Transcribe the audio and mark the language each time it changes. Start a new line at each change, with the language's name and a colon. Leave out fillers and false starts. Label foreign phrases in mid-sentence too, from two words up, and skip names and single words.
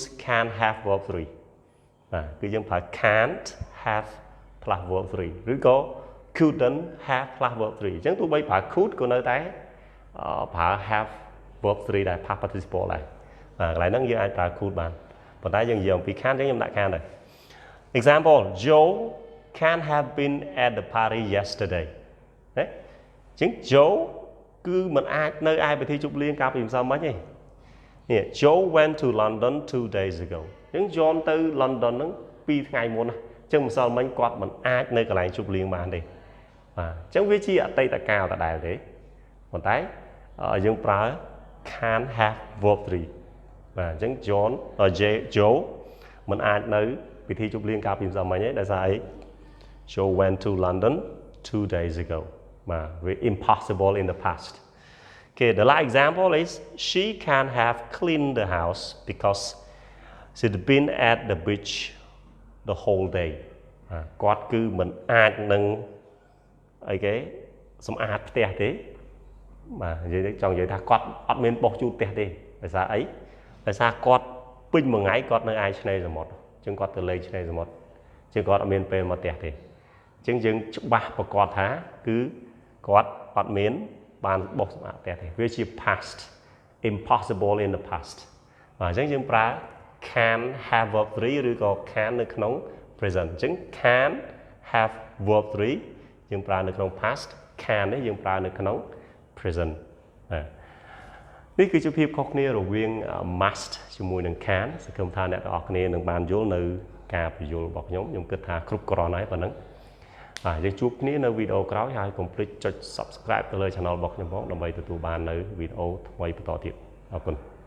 English: can have verb 3
Khmer: បាទគឺយើងប្រើ
English: can't have plus verb 3
Khmer: ឬក៏
English: couldn't have plus verb 3
Khmer: អញ្ចឹងទោះបីប្រើ could ក៏នៅតែប្រើ
English: have verb
Khmer: 3ដែរ
English: past participle
Khmer: ដែរកន្លែងហ្នឹងយើងអាចប្រើ could បានប៉ុន្តែយើងនិយាយអំពី can អញ្ចឹងខ្ញុំដាក់ can ដែរ
English: example Joe can have been at the party yesterday
Khmer: ណាអញ្ចឹង Joe គឺមិនអាចនៅឯពិធីជប់លៀងកាលពីម្សិលមិញទេនេះ
English: Joe went to London 2 days ago
Khmer: អញ្ចឹង John ទៅ London ហ្នឹង2ថ្ងៃមុនណាអញ្ចឹងម្សិលមិញគាត់មិនអាចនៅកន្លែងជប់លៀងបានទេបាទអញ្ចឹងវាជាអតីតកាលដដែលទេប៉ុន្តែយើងប្រើ
English: can have verb 3
Khmer: បាទអញ្ចឹង Joe មិនអាចនៅពិធីជប់លៀងកាលពីម្សិលមិញទេដោយសារអី
English: Joe went to London 2 days ago
Khmer: បាទវា
English: impossible in the past Okay the last example is she can have cleaned the house because she'd been at the beach the whole day
Khmer: គាត់គឺ មិនអាចនឹងអីគេសម្អាតផ្ទះទេបាទនិយាយចង់និយាយថាគាត់អត់មានបោះជូតផ្ទះទេដោយសារអីដោយសារគាត់ពេញមួយថ្ងៃគាត់នៅឯឆ្នេរសមុទ្រអញ្ចឹង គាត់ទៅលេងឆ្នេរសមុទ្រអញ្ចឹងគាត់អត់មានពេលមកផ្ទះទេអញ្ចឹងយើងច្បាស់ប្រកាសថាគឺគាត់អត់មានបានបោះសម្អាតផ្ទះទេវាជា
English: past impossible in the past
Khmer: បាទអញ្ចឹងយើងប្រើ
English: can have verb 3
Khmer: ឬក៏ can នៅក្នុង present អញ្ចឹង
English: can have verb 3
Khmer: យើងប្រើនៅក្នុង past can នេះយើងប្រើនៅក្នុង present នេះគឺជាភាពខុសគ្នារវាង must ជាមួយនឹង can សង្ឃឹមថាអ្នកទាំងអស់គ្នានឹងបានយល់នៅការពន្យល់របស់ខ្ញុំគិតថាគ្រប់គ្រាន់ហើយប៉ុណ្ណឹងយើងជួបគ្នានៅវីដេអូក្រោយហើយកុំភ្លេចចុច subscribe ទៅលើ channel របស់ខ្ញុំផងដើម្បីទទួលបាននៅវីដេអូថ្មីបន្តទៀតអរគុណ